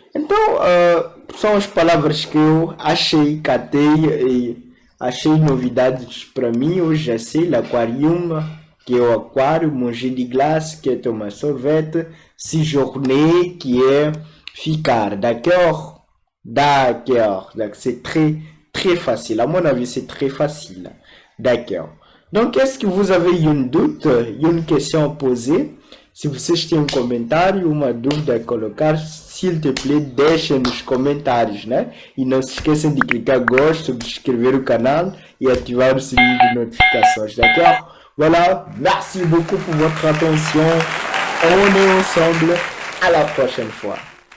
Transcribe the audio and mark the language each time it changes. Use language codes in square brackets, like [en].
[pt] Então, são as palavras que eu achei, catei e achei novidades para mim. Hoje já sei, l'aquarium, que é o aquário, [fr] manger de glace, [pt] que é tomar sorvete, séjourner, que é ficar, d'accord? [fr] D'accord, c'est très facile. À mon avis, c'est très facile. D'accord. Donc, est-ce que vous avez une doute, une question à poser? [pt] Se vocês têm um comentário, uma dúvida a colocar, [fr] s'il te plaît, [pt] deixem nos comentários, né? E não se esqueçam de clicar gosto, subscrever o canal e ativar o sininho de notificações, d'accord? [fr] Voilà, merci beaucoup pour votre attention. On est ensemble. À la prochaine fois.